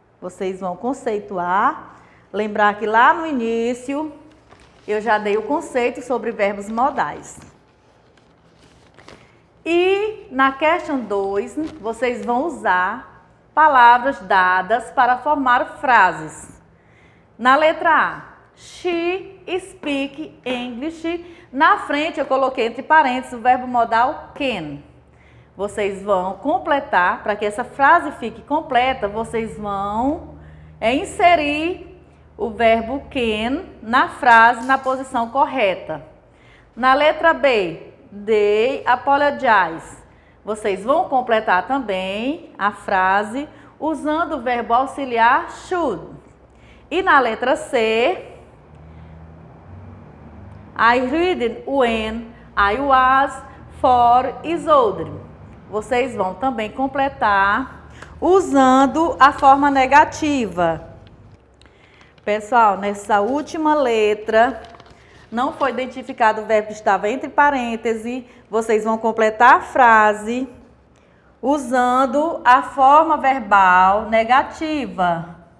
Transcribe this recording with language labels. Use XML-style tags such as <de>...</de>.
<pt>Vocês vão conceituar. Lembrar que lá no início eu já dei o conceito sobre verbos modais. E na question 2, vocês vão usar palavras dadas para formar frases. Na letra A,</pt> <en>she speak English.</en> <pt>Na frente eu coloquei entre parênteses o verbo modal can. Vocês vão completar, para que essa frase fique completa, vocês vão inserir o verbo can na frase na posição correta. Na letra B,</pt> <en>they apologize.</en> <pt>Vocês vão completar também a frase usando o verbo auxiliar should. E na letra C,</pt> <en>I read when I was 4 years old.</en> <pt>Vocês vão também completar usando a forma negativa. Pessoal, nessa última letra, não foi identificado o verbo que estava entre parênteses. Vocês vão completar a frase usando a forma verbal negativa.</pt>